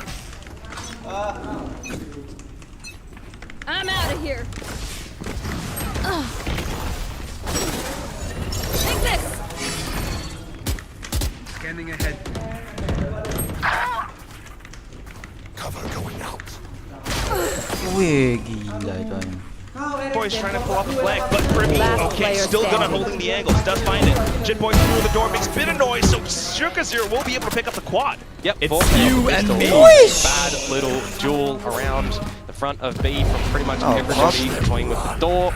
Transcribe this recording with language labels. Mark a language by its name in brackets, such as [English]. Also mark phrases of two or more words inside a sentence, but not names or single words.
[English] I'm out of here. Take this. Scanning ahead. Cover going out. [Indonesian] Wih, gila itu. [English] Boy's trying to pull off the flag, but Primus, okay, still good on holding the angles. Does find it. Jit Boy through the door, makes a bit of noise, so Shukazir will be able to pick up the quad. Yep, It's you and me. Bad little duel around the front of B from pretty much everybody toying with the door.